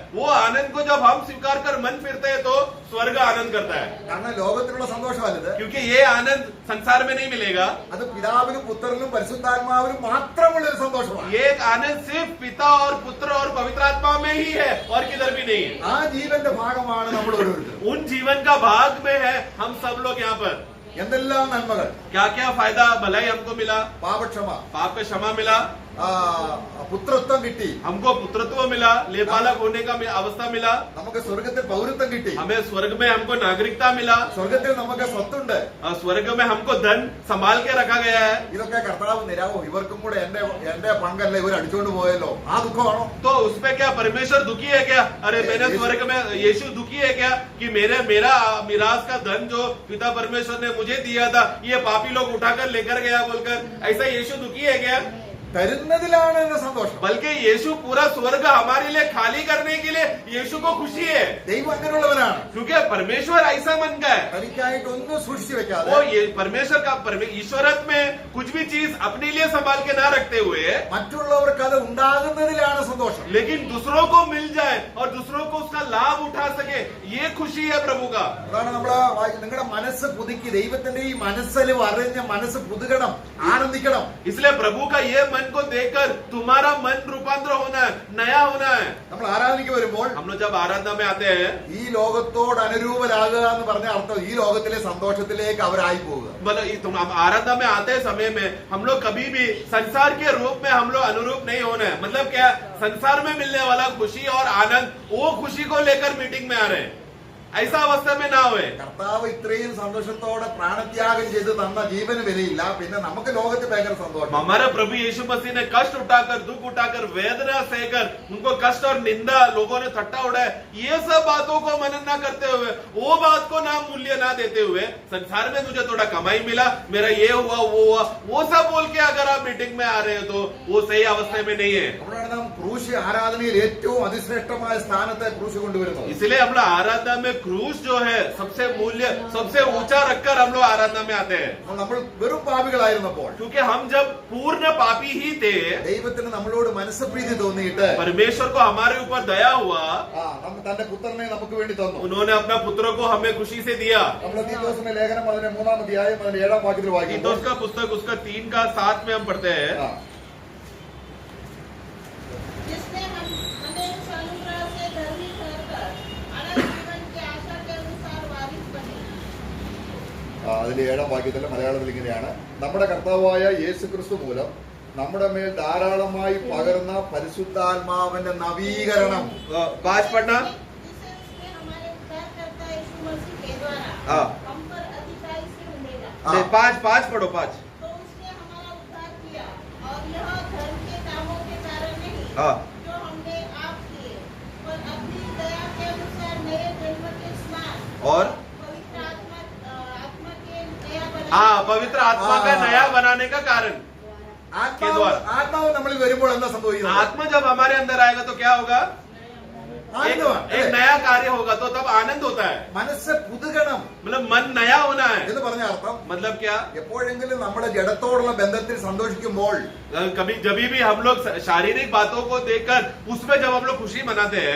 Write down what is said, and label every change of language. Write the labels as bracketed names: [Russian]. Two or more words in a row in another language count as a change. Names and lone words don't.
[Hindi] वो आनंद को जब हम स्वीकार कर मन फिरते हैं तो स्वर्ग आनंद करता है. [Malayalam] കാരണം ലോകത്തിലുള്ള സന്തോഷമല്ലത്. [Hindi] क्योंकि ये आनंद संसार में नहीं मिलेगा. [Malayalam] അത് പിതാവിനും പുത്രനും പരിശുദ്ധാത്മാവിനും മാത്രമുള്ള ഒരു സന്തോഷമാണ്. [Hindi] ये एक आनंद सिर्फ पिता और पुत्र और पवित्र आत्मा में ही है और किधर भी नहीं है. [Malayalam] ആ ജീവന്റെ ഭാഗമാണ് നമ്മൾ ഓരോരുത്തരും. [Hindi] उन जीवन का भाग में है हम सब लोग यहाँ पर. [Malayalam] എന്തെല്ലാം നന്മകൾ! [Hindi] क्या क्या फायदा भलाई हमको मिला? [Malayalam] പാപക്ഷമ, [Hindi] पाप का क्षमा मिला, [Malayalam] പുത്രത്വം കിട്ടി, [Hindi] हमको पुत्रत्व मिला, लेपालक होने का अवस्था मिला, [Malayalam] നമുക്ക് സ്വർഗത്തിൽ പൗരത്വം കിട്ടി, [Hindi] हमें स्वर्ग में हमको नागरिकता मिला, [Malayalam] സ്വർഗത്തിൽ നമുക്ക് സ്വത്തുണ്ട്. [Hindi] स्वर्ग में हमको धन संभाल के रखा गया है. [Malayalam] ഇതൊക്കെ കർത്താവ് നിരാവോ ഇവർക്കും കൂടെ എന്റെ പങ്കല്ല, ഇവർ അടിച്ചോണ്ട് പോയല്ലോ, ആ ദുഃഖമാണോ? [Hindi] तो उसमें क्या परमेश्वर दुखी है क्या? अरे मैंने स्वर्ग में यीशु दुखी है क्या कि मेरा मिरास का धन जो पिता परमेश्वर ने मुझे दिया था ये पापी लोग उठाकर लेकर गया बोलकर, ऐसा यीशु दुखी है क्या? [Malayalam] തരുന്നതിലാണ് എന്റെ സന്തോഷം. [Hindi] बल्कि यीशु पूरा स्वर्ग हमारे लिए खाली करने के लिए यीशु को खुशी है. [Malayalam] ദൈവം അങ്ങനെയുള്ളവനാണ്. [Hindi] क्योंकि परमेश्वर ऐसा मन का है. [Malayalam] തനിക്കായിട്ട് ഒന്നും സൂക്ഷിച്ചു വെക്കാതെ [Hindi] वो ये परमेश्वर का ईश्वरत में कुछ भी चीज अपने लिए संभाल के ना रखते हुए, [Malayalam] മറ്റുള്ളവർക്ക് അത് ഉണ്ടാകുന്നതിലാണ് സന്തോഷം. [Hindi] लेकिन दूसरों को मिल जाए और दूसरों को उसका लाभ उठा सके, ये खुशी है प्रभु का. [Malayalam] അതാണ് നമ്മള് നിങ്ങളുടെ മനസ്സ് പുതുക്കി ദൈവത്തിന്റെ ഈ മനസ്സിൽ അറിഞ്ഞ മനസ്സ് പുതുകണം, ആനന്ദിക്കണം. [Hindi] इसलिए प्रभु का ये मन को देखकर तुम्हारा मन रूपांतर होना है, नया होना है. [Malayalam] നമ്മൾ ആരാധനയ്ക്ക് വരുമ്പോൾ [Hindi] हम लोग जब आराधना में आते हैं, [Malayalam] ഈ ലോകത്തോട് അനുരൂപരാകുക എന്ന് പറഞ്ഞ അർത്ഥം ഈ ലോകത്തിലെ സന്തോഷത്തിലേക്ക് അവരായി പോവുക. [Hindi] मतलब तुम आराधना में आते समय में हम लोग कभी भी संसार के रूप में हम लोग अनुरूप नहीं होना है. मतलब क्या? संसार में मिलने वाला खुशी और आनंद, वो खुशी को लेकर मीटिंग में आ रहे हैं. ऐसा अवस्था में ना हुए। [Malayalam] കർത്താവ് ഇത്രയും സന്തോഷത്തോടെ പ്രാണത്യാഗം ചെയ്ത് തന്ന ജീവന് വിലയില്ല, പിന്നെ നമുക്ക് ലോകത്ത് ഭയങ്കര സന്തോഷം. [Hindi] हमारा प्रभु यीशु मसीह ने कष्ट उठाकर, दुख उठाकर, वेदना सहकर, उनको कष्ट और निंदा, लोगों ने थट्टा उड़ाया, ये सब बातों को मनन ना करते हुए, वो बात को ना मूल्य ना देते हुए, संसार में मुझे थोड़ा कमाई मिला, मेरा ये हुआ वो हुआ, वो सब बोल के अगर आप मीटिंग में आ रहे हो तो वो सही अवस्था में नहीं है। [Malayalam] അതുകൊണ്ടാണ് നാം ക്രൂശ് ആരാധനയിൽ ഏറ്റവും അതിശ്രേഷ്ഠമായ സ്ഥാനത്തെ ക്രൂശ് കൊണ്ടുവരുന്നത്. [Hindi] इसलिए हम लोग आराधना में क्रूस जो है सबसे मूल्य, सबसे ऊंचा रखकर हम लोग आराधना में आते हैं। [Malayalam] നമ്മൾ വെറും പാപികളായിരുന്നപ്പോൾ, [Hindi] क्योंकि हम जब पूर्ण पापी ही थे, [Malayalam] ദൈവത്തിന് നമ്മളോട് മനസ്സപ്രീതി തോന്നിയിട്ട് [Hindi] परमेश्वर को हमारे ऊपर दया हुआ, [Malayalam] തന്റെ പുത്രനെ നമുക്ക് വേണ്ടി തന്നു. [Hindi] उन्होंने अपना पुत्र को हमें खुशी से दिया। [Malayalam] നമ്മൾ തീത്തോസിന്റെ ലേഖനം അതിന്റെ 3-ാം അധ്യായം അതിന്റെ 7-ാം വാക്യത്തിൽ വായിക്കുന്നു. [Hindi] तीतुस का पुस्तक उसका 3 का 7 में हम पढ़ते हैं, जिसने हमें इस अनुग्रह से धर्मी ठहरकर अनंत जीवन की आशा के अनुसार वारिस बने। [Malayalam] അതിന്റെ 7-ാം വാക്യത്തിൽ മലയാളത്തിൽ ഇങ്ങനെയാണ്: നമ്മുടെ കർത്താവായ യേശുക്രിസ്തു മൂലം നമ്മുടെ മേൽ ധാരാളമായി പകർന്ന പരിശുദ്ധാത്മാവിന്റെ നവീകരണം. [Hindi] 5 पढ़ना। जिसे उसने हमारे उद्धारकर्ता यीशु मसीह के द्वारा हाँ। हम पर अधिकाई से उंडेला। नहीं, 5 पढ़ो 5। तो उसने हमारा उद्धार किया, और यह धर्म के कामों के कारण नहीं, हाँ। जो हमने आप किए, पर अपनी दया के अनुसार नए जन्म के स्नान और पवित्र आत्मा के नया बनाने। हाँ, पवित्र आत्मा का नया बनाने का कारण। [Malayalam] ആത്മാവ് നമ്മളിൽ വരുമ്പോൾ എന്താ സംഭവിക്കുന്നത്? [Hindi] आत्मा जब हमारे अंदर आएगा तो क्या होगा? एक नया कार्य होगा, तो तब आनंद होता है। [Malayalam] മനസ്സ് പുതുകണം [Hindi] मतलब मन नया होना है। [Malayalam] എന്ന് പറഞ്ഞ അർത്ഥം [Hindi] मतलब क्या? [Malayalam] എപ്പോഴെങ്കിലും നമ്മുടെ ജഡത്തോടുള്ള ബന്ധത്തിൽ സന്തോഷിക്കുമ്പോൾ, [Hindi] कभी जब भी हम लोग शारीरिक बातों को देखकर उसमें जब हम लोग खुशी मनाते हैं,